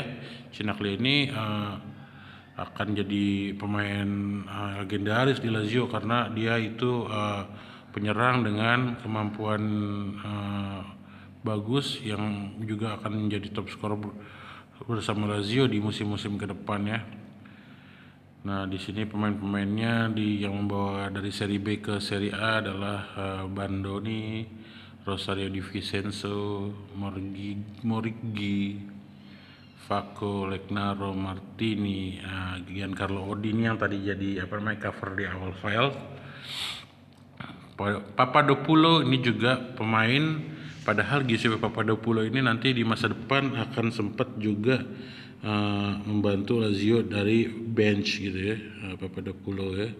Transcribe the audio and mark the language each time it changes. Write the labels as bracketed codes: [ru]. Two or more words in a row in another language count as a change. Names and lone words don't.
[id] Chinaglia ini akan jadi pemain legendaris di Lazio karena dia itu penyerang dengan kemampuan bagus yang juga akan menjadi [en] top scorer [id] bersama Lazio di musim-musim ke depan ya. Nah, di sini pemain-pemainnya yang membawa dari Serie B ke Serie A adalah Bandoni, Rosario Di Vincenzo, Morigi, Facco, Legnaro, Martini, Giancarlo Odini yang tadi jadi cover di awal file. Papadopulo ini juga pemain, padahal Giuseppe Papadopulo ini nanti di masa depan akan sempat juga membantu Lazio dari bench gitu ya, Papadopulo ya.